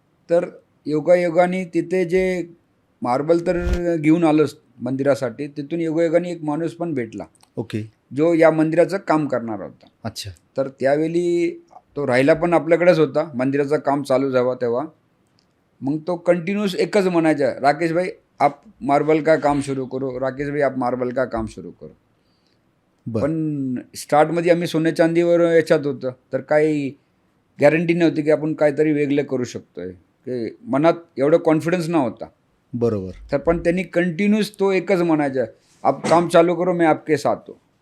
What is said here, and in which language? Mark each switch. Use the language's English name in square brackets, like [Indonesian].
[Marathi] तर योगायोगाने तिथे जे मार्बल तर घेऊन आलोच, मंदिरासाठी. तिथून योगायोगाने एक माणूस पण भेटला ओके. जो या मंदिराचं काम करणार होता. अच्छा. तर त्यावेळी तो राहायला पण आपल्याकडेच होता, मंदिराचं काम चालू झालं तेव्हा. मग तो कंटिन्यूस एकच म्हणायचा, [Hindi] राकेश भाई आप मार्बल का काम शुरू करो, राकेश भाई आप मार्बल का काम शुरू करो. [Marathi] बरं. पण स्टार्टमध्ये आम्ही सोने चांदीवर याच्यात होतं, तर काही गॅरंटी नव्हती की आपण काहीतरी वेगळं करू शकतोय, की मनात एवढं कॉन्फिडन्स नव्हता. बरोबर. तर पण त्यांनी कंटिन्यूस तो एकच म्हणायचा, [Hindi] आप काम चालू करो मैं आपके साथ हो.